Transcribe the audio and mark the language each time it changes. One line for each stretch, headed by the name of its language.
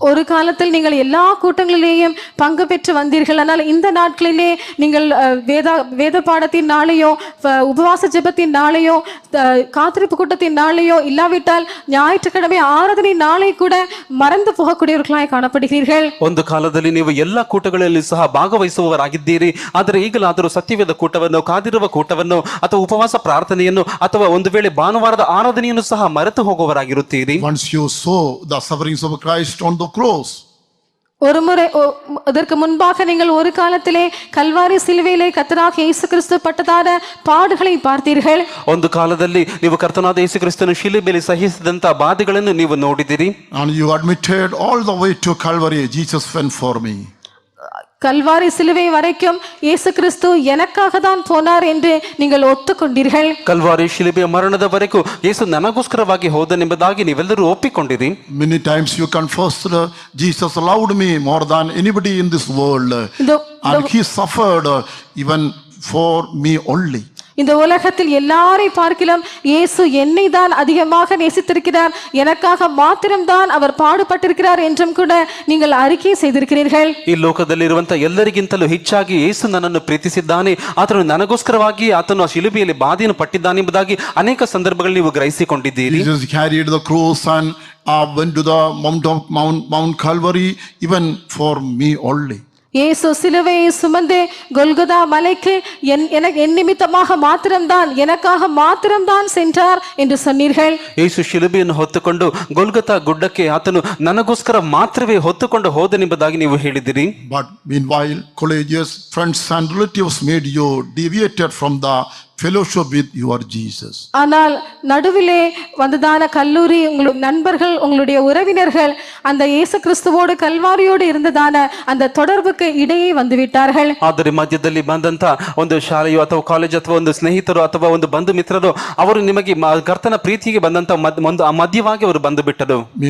Tamil: ஒரு காலத்தில் நீங்கள் எல்லா கூட்டங்களிலேயும் பங்கு பெற்று வந்தீர்கள். ஆனால் இந்த நாட்களிலே நீங்கள் வேத பாடத்தின் நாளையோ உபவாச ஜெபத்தின் நாளையோ காத்திருப்பு கூட்டத்தின் நாளையோ இல்லாவிட்டால் ஞாயிற்றுக்கிழமை ஆராதனை நாளை கூட மறந்து போகக்கூடியவர்களாய் காணப்படுகிறீர்கள்.
Kannada: ಒಂದು ಕಾಲದಲ್ಲಿ ನೀವು ಎಲ್ಲ ಕೂಟಗಳಲ್ಲಿ ಸಹ ಭಾಗವಹಿಸುವವರಾಗಿದ್ದೀರಿ, ಆದರೆ ಈಗಲಾದರೂ ಸತ್ಯವೇದ ಕೂಟವನ್ನು, ಕಾದಿರುವ ಕೂಟವನ್ನು ಅಥವಾ ಉಪವಾಸ ಪ್ರಾರ್ಥನೆಯನ್ನು ಅಥವಾ ಒಂದು ವೇಳೆ ಭಾನುವಾರದ ಆರಾಧನೆಯನ್ನು ಸಹ ಮರೆತು ಹೋಗುವವರಾಗಿರುತ್ತೀರಿ.
English: Once you saw the sufferings of Christ on the cross,
Tamil: ஒரு முறை அதற்கு முன்பாக நீங்கள் ஒரு காலத்திலே கல்வாரி சிலுவையிலே கர்த்தராகிய இயேசு கிறிஸ்து பட்டதான பாடுகளை பார்த்தீர்கள்.
Kannada: ಒಂದು ಕಾಲದಲ್ಲಿ ನೀವು ಕರ್ತನಾದ ಯೇಸು ಕ್ರಿಸ್ತನು ಶಿಲುಬೆಯಲ್ಲಿ ಸಹಿಸಿದಂತ ಬಾಧೆಗಳನ್ನು ನೀವು ನೋಡಿದಿರಿ.
English: and you admitted all the way to Calvary, Jesus went for me.
Tamil: Kalvari சிலுவை வரைக்கும் இயேசு கிறிஸ்து எனக்காக தான் போனார் என்று நீங்கள் ஒத்துக்கொண்டீர்கள்.
Kannada: ಕಲ್ವಾರಿ ಶಿಲುಬೆಯ ಮರಣದವರೆಗೂ ಯೇಸು ನನಗೋಸ್ಕರವಾಗಿ ಹೋದನೆಂಬುದಾಗಿ ನೀವೆಲ್ಲರೂ ಒಪ್ಪಿಕೊಂಡಿರಿ.
English: Many times you confessed, Jesus loved me more than anybody in this world, and he suffered even for me only.
Tamil: இந்த உலகத்தில் எல்லாரை பார்க்கிலும் இயேசு என்னை தான் அதிகமாக நேசித்திருக்கிறார், எனக்காக மாத்திரம்தான் அவர் பாடுபட்டிருக்கிறார் என்றும் கூட நீங்கள் அறிக்கை செய்திருக்கிறீர்கள்.
Kannada: ಈ ಲೋಕದಲ್ಲಿರುವಂತಹ ಎಲ್ಲರಿಗಿಂತಲೂ ಹೆಚ್ಚಾಗಿ ಯೇಸು ನನ್ನನ್ನು ಪ್ರೀತಿಸಿದ್ದಾನೆ, ಆತನು ನನಗೋಸ್ಕರವಾಗಿ ಆತನು ಆ ಶಿಲುಬೆಯಲ್ಲಿ ಬಾಧೆಯನ್ನು ಪಟ್ಟಿದ್ದಾನೆ ಎಂಬುದಾಗಿ ಅನೇಕ ಸಂದರ್ಭಗಳಲ್ಲಿ ನೀವು ಗ್ರಹಿಸಿಕೊಂಡಿದ್ದೀರಿ.
English: Jesus carried the cross and went to the Mount Calvary even for me only.
Tamil: இயேசு சிலுவையை சுமந்து கொல்கொதா மலைக்கு என் நிமித்தமாக மாத்திரம்தான், எனக்காக மாத்திரம்தான் சென்றார் என்று சொன்னீர்கள்.
Kannada: ಯೇಸು ಶಿಲುಬೆಯನ್ನು ಹೊತ್ತುಕೊಂಡು ಗೊಲ್ಗೊತಾ ಗುಡ್ಡಕ್ಕೆ ಆತನು ನನಗೋಸ್ಕರ ಮಾತ್ರವೇ ಹೊತ್ತುಕೊಂಡು ಹೋದನೆಂಬುದಾಗಿ ನೀವು ಹೇಳಿದಿರಿ.
English: But meanwhile, colleagues, friends and relatives made you deviated from the fellowship with your Jesus.
Tamil: ஆனால் நடுவிலே வந்ததான கல்லூரி, உங்களுடைய நண்பர்கள், உங்களுடைய உறவினர்கள் அந்த இயேசு கிறிஸ்துவோடு கல்வாரியோடு இருந்ததான அந்த தொடர்புக்கு இடையே வந்துவிட்டார்கள்.
Kannada: ಆದರೆ ಮಧ್ಯದಲ್ಲಿ ಬಂದಂತ ಒಂದು ಶಾಲೆಯೋ ಅಥವಾ ಕಾಲೇಜ್ ಅಥವಾ ಒಂದು ಸ್ನೇಹಿತರು ಅಥವಾ ಒಂದು ಬಂಧು ಮಿತ್ರರು ಅವರು ನಿಮಗೆ ಕರ್ತನ ಪ್ರೀತಿಗೆ ಬಂದಂತ ಒಂದು ಮಧ್ಯವಾಗಿ ಅವರು ಬಂದು ಬಿಟ್ಟರು.